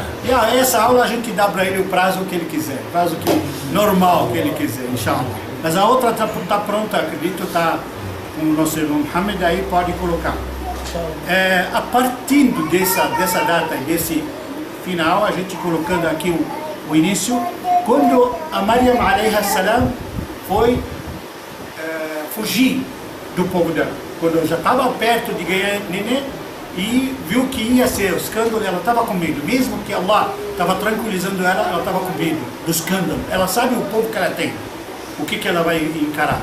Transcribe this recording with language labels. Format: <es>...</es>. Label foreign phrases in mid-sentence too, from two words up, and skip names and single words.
<pt>E essa aula a gente dá para ele o prazo que ele quiser, o prazo normal que ele quiser,</pt> <ar>إن شاء الله.</ar> <pt>Mas a outra está pronta, acredito, está com o nosso irmão Mohamed, aí pode colocar. A partir dessa data, desse final, a gente colocando aqui o início, quando a Maryam</pt> <ar>عليها السلام</ar> <pt>foi fugir do povo dela, quando já estava perto de ganhar neném e viu que ia ser o escândalo, ela estava com medo, mesmo que Allah estava tranquilizando ela, ela estava com medo do escândalo. Ela sabe o povo que ela tem, o que ela vai encarar.</pt>